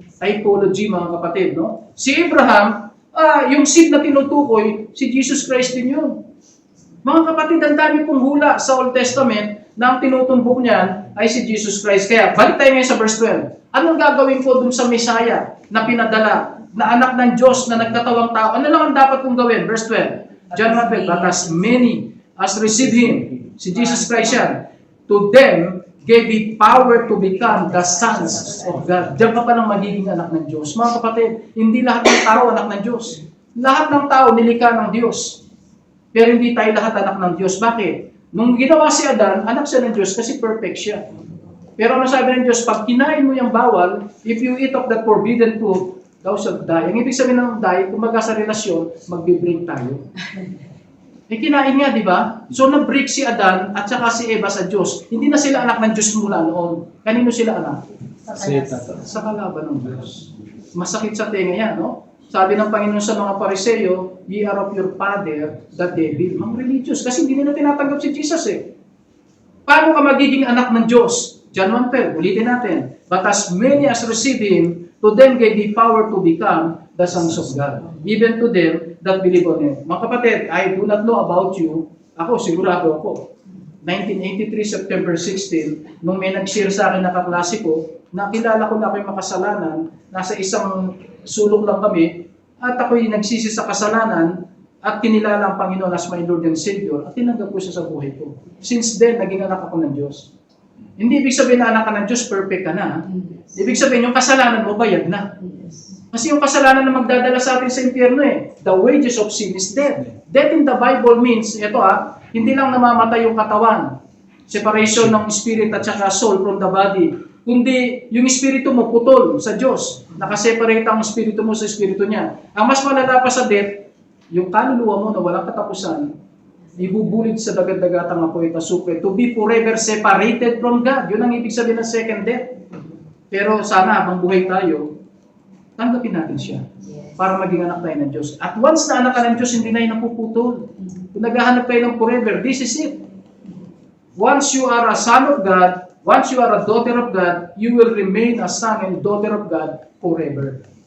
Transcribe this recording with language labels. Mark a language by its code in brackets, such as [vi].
[tl] Typology, mga kapatid, no? Si Abraham, yung seed na tinutukoy, si Jesus Christ din yun. Mga kapatid, ang dami pong hula sa Old Testament na ang tinutumbok niyan ay si Jesus Christ. Kaya, balik tayo ngayon sa verse 12. Anong gagawin ko dun sa Messiah na pinadala, na anak ng Diyos, na nagkatawang tao? Ano lang ang dapat kong gawin? [en] Verse 12. John 1:12, but as many as receive Him, [tl] si Jesus Christ yan, [en] to them gave He power to become the sons of God. [tl] Diyan ka pa ng magiging anak ng Diyos. Mga kapatid, hindi lahat ng tao anak ng Diyos. Lahat ng tao nilikha ng Diyos. Pero hindi tayo lahat anak ng Diyos. Bakit? Nung ginawa si Adan, anak siya ng Diyos kasi perfect siya. Pero ano sabi ng Diyos? Pag kinain mo yung bawal, [en] if you eat of that forbidden food, thou shalt die. [tl] Ang ibig sabihin ng die, kumbaga sa relasyon, magbe-break tayo. Kinain nga, di ba? So, na-break si Adan at saka si Eva sa Diyos. Hindi na sila anak ng Diyos mula noon. Kanino sila anak? Sa kalaban ng Diyos. Masakit sa tenga yan, no? Sabi ng Panginoon sa mga Pariseo, [en] ye are of your father, the devil. [tl] Mga religious, kasi hindi nila tinatanggap si Jesus eh. Paano ka magiging anak ng Diyos? John 1:12, ulitin natin. [en] But as many as receive Him, to them gave He power to become the sons of God. Even to them that believe on Him. [tl] Mga kapatid, [en] I do not know about you. [tl] Ako, sigurado ako. 1983, September 16, nung may nag-share sa akin na kaklase ko, nakilala ko na ako'y makasalanan, nasa isang sulok lang kami, at ako'y nagsisi sa kasalanan, at kinilala ang Panginoon [en] as my Lord and Savior, [tl] at tinanggap ko siya sa buhay ko. [en] Since then, [tl] naging anak ako ng Diyos. Hindi ibig sabihin na anak ka ng Diyos, perfect ka na. Ibig sabihin, yung kasalanan mo, bayad na. Kasi yung kasalanan na magdadala sa atin sa impyerno eh. [en] The wages of sin is death. Death in the Bible means, [tl] ito hindi lang namamatay yung katawan, separation ng spirit at saka soul from the body, kundi yung espiritu mo putol sa Diyos. Nakaseparate ang espiritu mo sa espiritu niya. Ang mas malala pa sa death, yung kaluluwa mo na walang katapusan, ibubulig sa dagat-dagatang apoy at asupre, [en] to be forever separated from God. [tl] Yun ang ibig sabihin ng second death. Pero sana, habang buhay tayo, tanggapin natin siya para maging anak tayo ng Diyos. At once na anak ka ng Diyos, hindi na yung napuputol. Kung naghahanap tayo ng forever, [en] this is it. Once you are a son of God, once you are a daughter of God, you will remain a son and daughter of God forever.